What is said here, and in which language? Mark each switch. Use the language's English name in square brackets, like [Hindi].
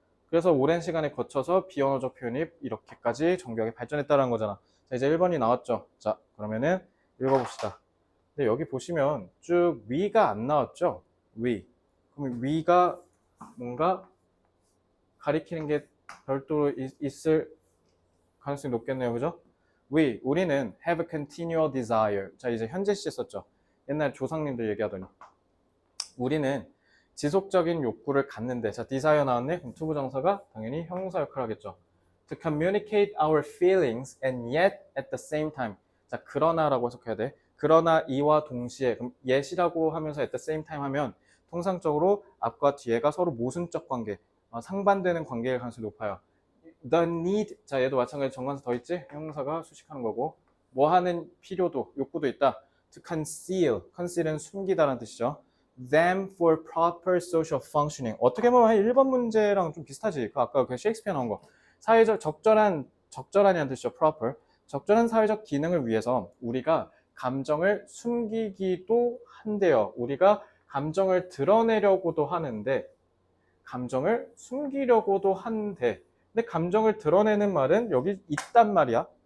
[Korean] 그래서 오랜 시간에 거쳐서 비언어적 표현이 이렇게까지 정교하게 발전했다는 거잖아. 자, 이제 1번이 나왔죠. 자, 그러면은 읽어봅시다. 근데 여기 보시면 쭉 위가 안 나왔죠? 위. 그럼 위가 뭔가 가리키는 게 별도로 있을 가능성이 높겠네요. 그죠? 우리는 [English] have a continual desire. [Korean] 자, 이제 현재 시 썼죠. 옛날 조상님들 얘기하더니. 우리는 지속적인 욕구를 갖는데, 자, desire 나왔네? 그럼 투부정사가 당연히 형용사 역할을 하겠죠. [English] To communicate our feelings and yet at the same time. [Korean] 자, 그러나라고 해석해야 돼. 그러나 이와 동시에, 그럼 yet이라고 하면서 at the same time 하면 통상적으로 앞과 뒤에가 서로 모순적 관계, 상반되는 관계일 가능성이 높아요. [English] The need, [Korean] 자, 얘도 마찬가지로 정관사 더 있지? 형용사가 수식하는 거고, 뭐 하는 필요도, 욕구도 있다. To conceal은 숨기다라는 뜻이죠. [English] them for proper social functioning. [Korean] 어떻게 보면 1번 문제랑 좀 비슷하지. 아까 그 셰익스피어 나온 거. 사회적 적절한이라는 뜻이죠. proper. 적절한 사회적 기능을 위해서 우리가 감정을 숨기기도 한대요. 우리가 감정을 드러내려고도 하는데, 감정을 숨기려고도 한데, 근데 감정을 드러내는 말은 여기 있단 말이야.